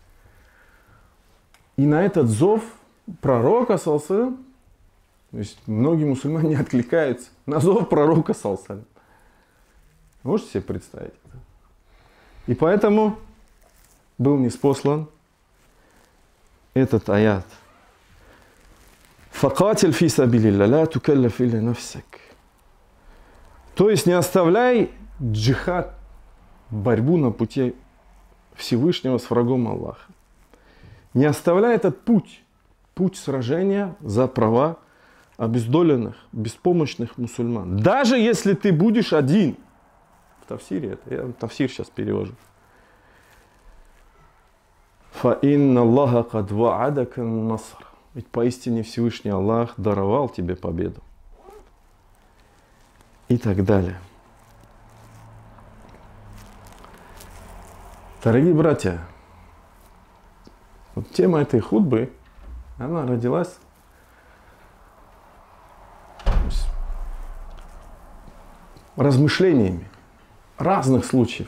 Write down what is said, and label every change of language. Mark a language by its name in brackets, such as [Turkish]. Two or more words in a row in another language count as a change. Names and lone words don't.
[Russian] И на этот зов пророка, саллаллаху, то есть многие мусульмане не откликаются на зов пророка, саллаллаху. Можете себе представить это? И поэтому был ниспослан этот аят. [Arabic] «فقاتل في سبيل الله لا تكلف إلا نفسك». [Russian] То есть не оставляй джихад, борьбу на пути Всевышнего с врагом Аллаха. Не оставляй этот путь сражения за права обездоленных, беспомощных мусульман. Даже если ты будешь один. В тафсире это, я тафсир сейчас перевожу. [Arabic] «فإن الله قد وعدك نصر». [Russian] Ведь поистине Всевышний Аллах даровал тебе победу. И так далее. Дорогие братья, вот тема этой хутбы, она родилась размышлениями разных случаев.